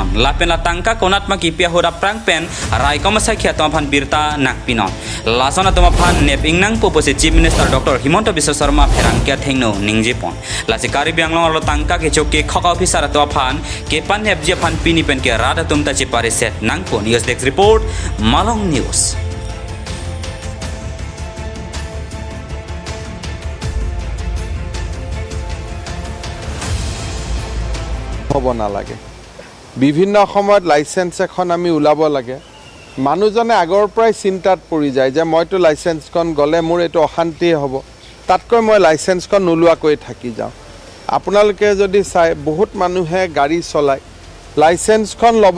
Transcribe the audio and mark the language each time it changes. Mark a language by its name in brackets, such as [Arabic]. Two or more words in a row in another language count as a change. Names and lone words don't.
[Karbi] Lapen la tangka konat ma ki pia hoda prang pen rai komasa ke tum aphan birta nang pinon. Lason tum aphan nep ingnang popose [English] Chief Minister [Karbi] Dr. Himonto Biswa Sharma pherang ke thengno ningjepon. Lasi kari bianglong lo tangka ke choki khok officer to aphan ke pan hep je phan pini pen ke rada tum ta chipare set nang po [English] news desk report [Karbi] Malong News. [Assamese] হ'ব নালাগে বিভিন্ন সময়ত লাইসেন্স এখন আমি উলাব লাগে মানুহজনে আগৰ পৰাই চিন্তাত পৰি যায় যে মইতো লাইসেন্সখন গলে মোৰ এটো অশান্তি হ'ব তাতকৈ মই লাইসেন্সখন নুলুৱাকৈ থাকি যাওঁ আপোনালোকে যদি চাই বহুত মানুহে গাড়ী চলায় লাইসেন্সখন লব